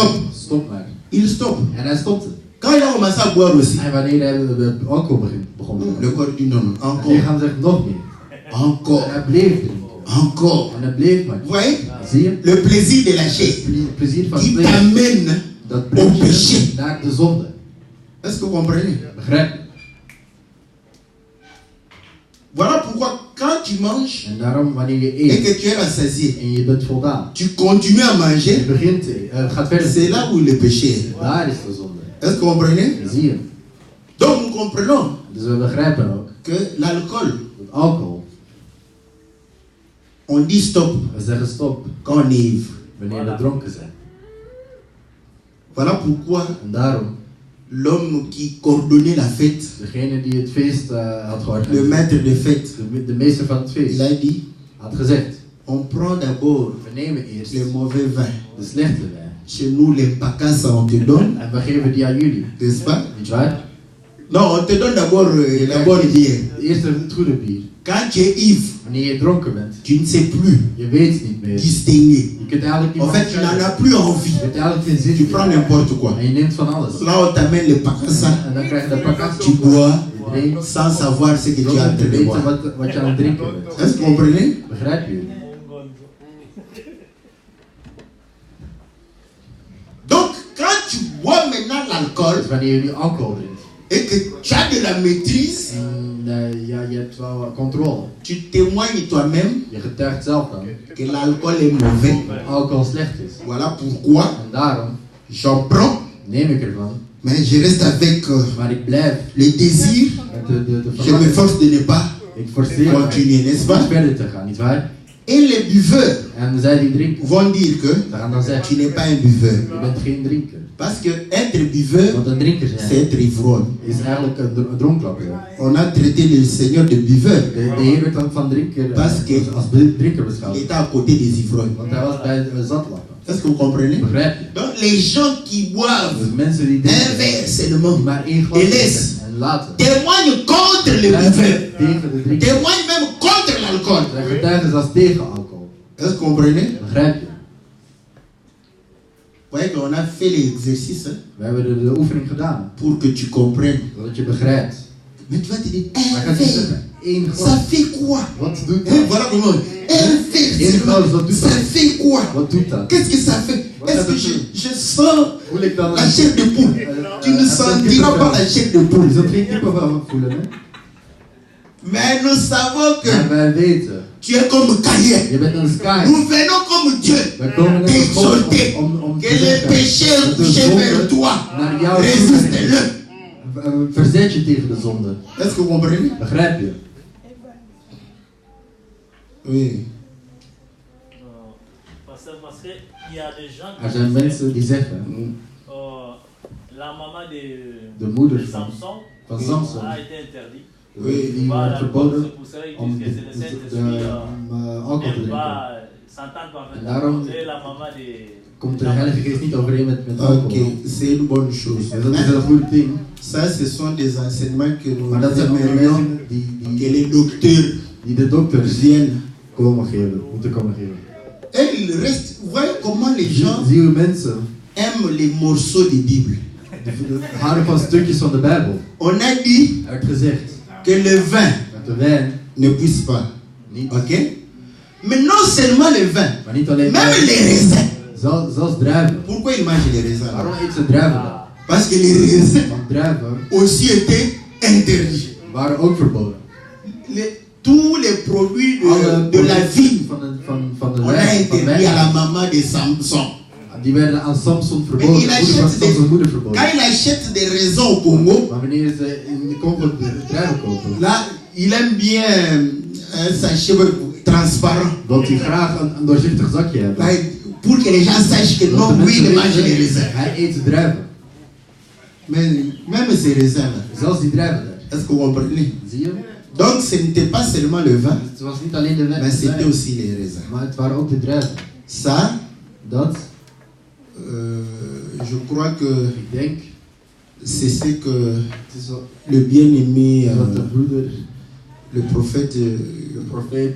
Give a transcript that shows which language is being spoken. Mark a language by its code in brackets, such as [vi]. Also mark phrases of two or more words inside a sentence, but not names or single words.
[fr] Stop. [nl] stop maar. [fr] il stoppe. [nl] En hij stopte. [fr] Quand il a commencé à boire aussi, [nl] En wanneer hij de alcohol begon te [fr] le [nl] drinken. [fr] corps dit non, non, [nl] Het [fr] encore, [nl] lichaam zegt nog meer. En [fr] encore, [nl] hij bleef drinken. [fr] encore. [nl] En hij bleef maar. [fr] Vous voyez? [nl] Zie je? [fr] Le plaisir de la chair [nl] Het plezier van het [fr] qui [nl] vlees, [fr] t'amène [nl] dat [fr] au [nl] brengt [fr] péché. [nl] je naar de zonde. [fr] Est-ce que vous comprenez? [nl] Begrijp je? [fr] Voilà pourquoi quand tu manges [nl] En daarom, wanneer je [fr] et [nl] eet [fr] que tu es rassasié, [nl] en je bent voldaan, [fr] tu continues à [nl] je [fr] manger, [nl] begint, gaat verder. [fr] c'est là où le péché est. [nl] Daar is de zonde. [fr] Est-ce que vous comprenez? [nl] Zie je? [fr] Donc nous comprenons [nl] Dus we begrijpen ook [fr] que l'alcool, [nl] dat alcohol, [fr] on dit stop [nl] we zeggen stop [fr] quand on est ivre. [nl] wanneer we dronken zijn. [fr] Voilà pourquoi [nl] En daarom, [fr] l'homme qui coordonnait la fête, [nl] degene die het feest had [fr] le [nl] georganiseerd, [fr] maître de fête, [nl] de meester van het [fr] il [nl] feest, [fr] a dit, [nl] had gezegd, [fr] on prend d'abord [nl] we nemen eerst [fr] les mauvais vins. [nl] de slechte wijn. [fr] Chez nous, les pacasses, on te donne, [nl] En we geven die aan jullie. [fr] n'est-ce pas? [nl] Niet waar? [fr] Non, on te donne d'abord la bonne bière. [nl] Eerst het goede bier. [fr] Quand tu es ivre, [nl] Wanneer je dronken bent, [fr] tu ne sais plus [nl] je weet niet meer. [fr] distinguer. [nl] Je kunt eigenlijk niet [fr] En fait, tu n'en as plus envie. [nl] Je hebt eigenlijk geen zin [fr] Tu [nl] meer. [fr] prends n'importe quoi. [nl] En je neemt van alles. [fr] Là, on t'amène le pacassa, [nl] En dan krijg je de pakkas. [fr] tu bois [nl] Je drinkt [fr] sans savoir ce que tu es en [nl] zonder te [fr] train de [nl] weten [fr] boire. [nl] wat je aan het drinken bent. [fr] Est-ce que vous comprenez? [nl] Begrijp je? [fr] Donc, quand tu bois maintenant l'alcool [nl] Dus wanneer je nu alcohol drinkt [fr] et que tu as de la maîtrise, [nl] en ja, je hebt wel controle. [fr] tu témoignes toi-même [nl] Je getuigt zelf dan [fr] que l'alcool est mauvais. [nl] dat alcohol slecht is. [fr] Voilà pourquoi [nl] En daarom [fr] j'en prends, [nl] neem ik ervan. [fr] mais je reste avec [nl] Maar ik blijf [fr] le désir. [nl] met de [fr] Je [nl] verlangen. [fr] m'efforce de ne pas [nl] Ik forceer [fr] continuer, n'est-ce [nl] mij [fr] pas? [nl] niet verder te gaan, nietwaar? [fr] Et les buveurs [nl] En zij die drinken, [fr] vont dire que [nl] ze gaan dan zeggen, [fr] tu n'es pas un buveur. [nl] je bent geen drinker. [fr] Parce que être buveur, [nl] Want een drinker [fr] c'est [nl] zijn [fr] être ivrogne. [nl] is eigenlijk een dronklapper. [fr] On a traité le Seigneur de buveur. [nl] De Heer werd dan van drinker [fr] Parce que [nl] als drinker [fr] Il [nl] beschouwd. [fr] était à côté des ivrognes. [nl] Want hij was bij de zatlappen. [fr] Est-ce que vous comprenez? [nl] Begrijp je? [fr] Donc les gens qui boivent [nl] Dus mensen die [fr] un [nl] drinken, [fr] verre seulement [nl] maar één glas [fr] Et [nl] drinken [fr] laisse. [nl] en laten. [fr] témoignent contre le [nl] Getuigen [fr] buveur. [nl] tegen de drinker. [fr] Témoignent même contre l'alcool. [nl] Zijn getuigen zelfs tegen alcohol. [fr] Est-ce que vous comprenez? [nl] Begrijp je? [fr] voyez qu'on a fait l'exercice [nl] We hebben de oefening gedaan. [fr] pour que tu comprennes. [nl] Zodat je begrijpt. [fr] Mais tu vas te dire, [nl] Maar gaat je zeggen, één [fr] ça [nl] God. [fr] fait quoi? [nl] Wat doet [fr] Hein, [nl] dat? [fr] voilà comment. [nl] Één God, wat doet [fr] Ça [nl] dat? [fr] fait quoi? [nl] Wat doet dat? [fr] Qu'est-ce que ça fait? [nl] Wat [fr] Est-ce [nl] gaat [fr] que [nl] het doen? [fr] je sens [nl] Voel ik dan [fr] la chair de poule? Tu ne sentiras pas la chair de [nl] Je [fr] poule. [nl] zult geen kippenvel voelen, hè? [fr] Mais nous savons [nl] Maar [fr] que [nl] wij weten, [fr] tu es comme Caïn. [nl] je bent een sky. [fr] Nous venons comme Dieu. [nl] Wij komen net als God [fr] T'exhorter [nl] om [fr] que [nl] te [fr] les [nl] zeggen [fr] péchés [nl] dat de [fr] couchés vers [nl] zonde [fr] toi, [nl] naar jou toe [fr] résiste-le. [nl] verzet je tegen de zonde. [fr] Est-ce que vous comprenez? [nl] Begrijp je? [fr] Oui. Parce qu'il y a des gens [nl] Er zijn mensen die zeggen, [fr] la maman [nl] de moeder [fr] de [nl] van [fr] Samson [nl] Samson, [fr] a été interdite. [nl] die werd verboden [fr] C'est pour cela qu'ils [nl] om [fr] disent [nl] de, [fr] que c'est le Saint-Esprit [nl] alcohol te [fr] n'aime [nl] drinken. [fr] pas s'entendre [nl] En daarom [fr] parfaitement. C'est la maman de... [nl] komt de Heilige Geest niet overeen met alcohol. [fr] Ok, c'est une bonne chose. [nl] En dat is een goed ding. [fr] Ça, ce sont des enseignements que nous [nl] Maar dat zijn [fr] aimerions [nl] onderwijzingen [fr] que les docteurs [nl] die de dokters [fr] viennent. [nl] moeten komen geven. [fr] Et il reste, vous voyez comment les gens [nl] Zie hoe mensen [fr] aiment les morceaux de Bible. [nl] houden van stukjes van de Bijbel. [fr] On a dit [nl] Er werd gezegd [fr] que le vin [nl] dat de wijn [fr] ne puisse pas. [nl] niet, [fr] Ok? Mais non seulement le vin, [nl] maar niet alleen [fr] même [nl] wijn, [fr] les raisins. [nl] zelfs druiven. [fr] Pourquoi ils mangent les raisins? [nl] Waarom eet ze druiven dan? [fr] Parce que les raisins [nl] Want druiven [fr] aussi étaient interdits. [nl] waren ook verboden. [fr] Tous les produits [nl] Alle [fr] de la vigne, [nl] van de [fr] on a [nl] wijn, van [fr] interdit à la [nl] wijn, [fr] maman de Samson. [nl] die werden aan Samson [fr] Mais [nl] verboden. [fr] il [nl] De moeder van [fr] achète des, [nl] Samsons moeder verboden. [fr] quand il achète des raisins au Congo, [nl] Maar wanneer ze in de Congo de druiven kopen, [fr] là, il aime bien un sachet transparent. [nl] wil hij graag een doorzichtig zakje hebben. [fr] Pour que les gens sachent que [nl] Zodat [fr] non, [nl] de [fr] oui, [nl] mensen [fr] il mange les [nl] weten, [fr] raisins. [nl] hij eet de druiven. [fr] Mais même ces raisins-là, [nl] Zelfs die druiven daar. [fr] est-ce que vous comprenez? [nl] Zie je? [fr] Donc ce n'était pas seulement le vin, [nl] Het was niet alleen de wijn, [fr] mais c'était aussi les raisins. [nl] maar het waren ook de druiven. [fr] Ça, [nl] Dat, [fr] je crois que [nl] ik denk, [fr] c'est ce que [nl] het is wel [fr] le bien-aimé, [nl] wat de broeder, [fr] le prophète [nl] de profeet,